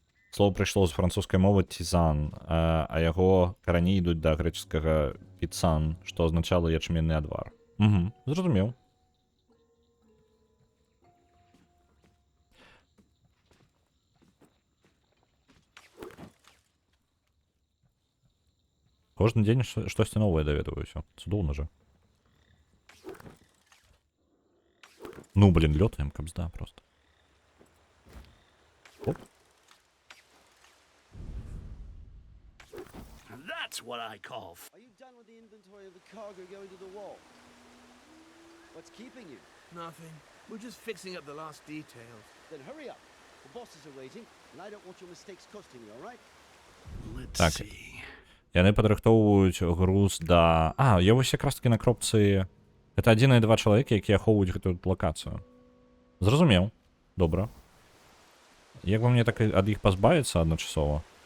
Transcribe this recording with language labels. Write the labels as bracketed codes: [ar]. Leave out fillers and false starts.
[be] Слово прыйшло з французскай мовы тізан, а яго карані ідуць да грэчаскага піцан, што азначала ячменны адвар. Зразумеў. Кожны дзень штосьці новае даведваюся. Цудоўна жа. Ну, блин, лётаем, кабзда просто. Оп. [en] That's what I call. Are you done with the inventory of the cargo going to the wall? What's keeping you? Nothing. We're just fixing up the last details. Then hurry up. The bosses are waiting, and I don't want your mistakes costing you, all right? Let's [be] Так. [en] see. [be] Яны падрыхтоўваюць груз да... А, я вось якраз таки на кропцы Гэта адзіныя два чалавекі, якія ахоўваюць гэтую лакацыю. Зразумеў. Добра. Як бы мне так ад іх пазбавіцца адначасова?